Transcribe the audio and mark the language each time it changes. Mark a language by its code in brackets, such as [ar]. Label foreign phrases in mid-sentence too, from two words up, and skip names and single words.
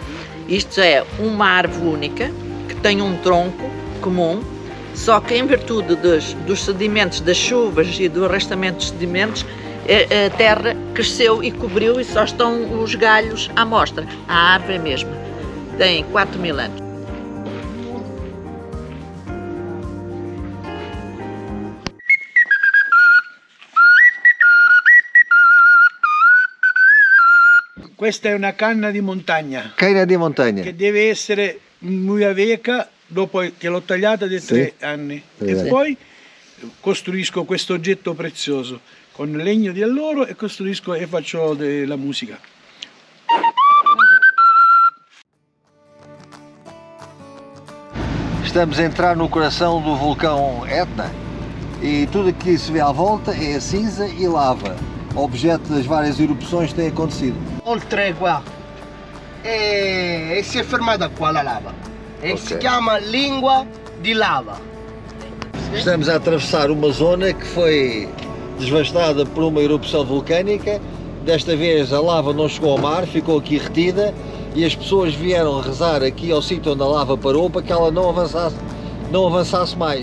[pt] Isto é uma árvore única que tem um tronco comum, só que em virtude dos sedimentos, das chuvas e do arrastamento dos sedimentos, a terra cresceu e cobriu e só estão os galhos à mostra. A árvore é mesma. Tem 4.000 anos. [it] Questa è una canna di montagna. Canna di montagna. Che deve essere muy vecchia dopo che l'ho tagliata di 3 anni. E poi costruisco questo oggetto prezioso con legno di alloro e costruisco e faccio la musica. [pt] Estamos a entrar no coração do vulcão Etna e tudo aqui que se vê à volta é cinza e lava, objeto das várias erupções que têm acontecido. [it] Oltre qua e si è fermata qua la lava e si chiama língua di lava. [pt] Estamos a atravessar uma zona que foi devastada por uma erupção vulcânica. Desta vez a lava não chegou ao mar, ficou aqui retida e as pessoas vieram rezar aqui ao sítio onde a lava parou para que ela não avançasse mais.